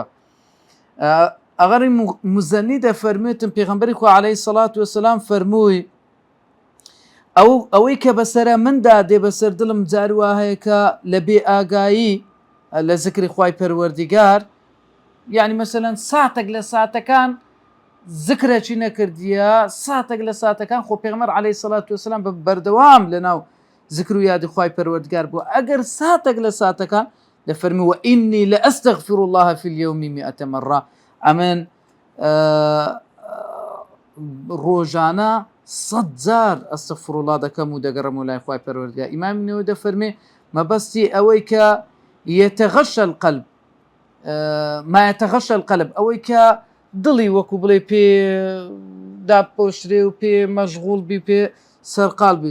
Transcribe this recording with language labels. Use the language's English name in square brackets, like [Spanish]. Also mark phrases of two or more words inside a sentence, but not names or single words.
[Central Kurdish] ئەغەری موزەنی دەفەرمێتن پێغەمبەری خوا [Arabic] عەلەیهی سەڵات وسەلام [Central Kurdish] فەرمووی ئەوەی کە بەسەرە مندا دێ بەسەر دڵم جار وا هەیە کە لە بێ ئاگایی لە زکری خوای پەروەردگار، یعنی مەسەلەن ساتێک لە ساتەکان زکرێکی نەکردیە، ساتێک لە ساتەکان خۆ پێغەمبەر [Arabic] عەلەیهی سەڵات وسەلام [Central Kurdish] بە بەردەوام لەناو زکر و یادی خوای پەروەردگار بووە. ئەگەر ساتێک لە ساتەکان دەفەرمی وئینی [Arabic] لەئەستەغفر الله فی اليوم 100 مرة، [Central Kurdish] ئەمن ڕۆژانە 100 جار [Arabic] ئەستەغفر الله [Central Kurdish] دەکەم و دەگەڕم و لای خوای پەروەردگار. ئیمامی نەوەوی دەفەرمێ مەبەستی ئەوەی کە [Arabic] یەتەغەشە القەلب ما یەتەغەشە القەلب، [Central Kurdish] ئەوەی کە دڵی وەکو بڵێ پێ داپۆشرێ و پێ مەشغوڵ بی پێ سەرقال بی.